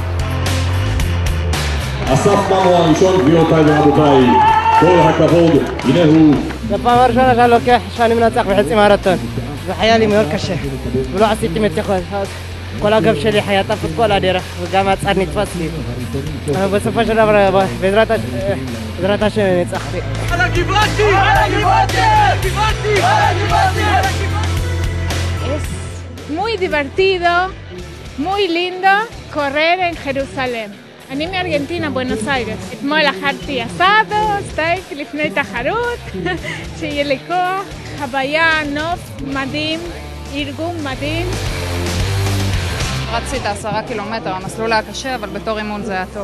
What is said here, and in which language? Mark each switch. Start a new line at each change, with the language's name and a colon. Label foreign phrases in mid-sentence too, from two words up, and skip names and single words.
Hebrew: אסף מנו הראשון, גבירותיי ורבותיי, כל הכבוד, הנה הוא. זה פעם הראשונה שאני מנצח בחצי מרתון. זה היה לי מאוד קשה, ולא עשיתי מתיחות. כל הגב שלי היה תפוס כל הדרך, וגם הצעד נתפס לי. בסופו של דבר, בעזרת השם ניצחתי.
Spanish: Es muy divertido, muy lindo correr en Jerusalén.
Hebrew: אני מארגנטינה, בואנוס איירס. אתמול אכלתי אסאדו, סטייק לפני תחרות, שיהיה לי כוח, חוויה, נוף מדהים, ארגון מדהים. רצתי את 10 קילומטר, המסלול היה קשה, אבל בתור אימון זה היה טוב.